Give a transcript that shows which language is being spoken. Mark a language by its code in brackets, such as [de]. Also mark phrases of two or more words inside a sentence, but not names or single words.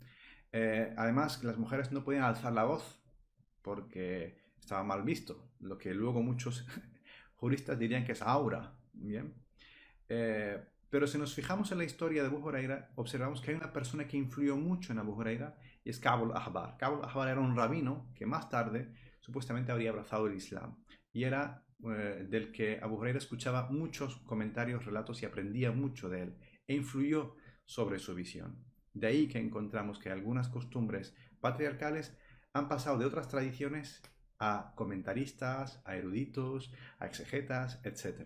[es] Además, las mujeres no podían alzar la voz porque estaba mal visto, lo que luego muchos juristas dirían que es aura. Bien. Pero si nos fijamos en la historia de Abu Huraira, observamos que hay una persona que influyó mucho en Abu Huraira y es Ka'b al-Ahbar. Ka'b al-Ahbar era un rabino que más tarde supuestamente habría abrazado el Islam y era del que Abu Huraira escuchaba muchos comentarios, relatos y aprendía mucho de él e influyó sobre su visión. De ahí que encontramos que algunas costumbres patriarcales han pasado de otras tradiciones a comentaristas, a eruditos, a exegetas, etc.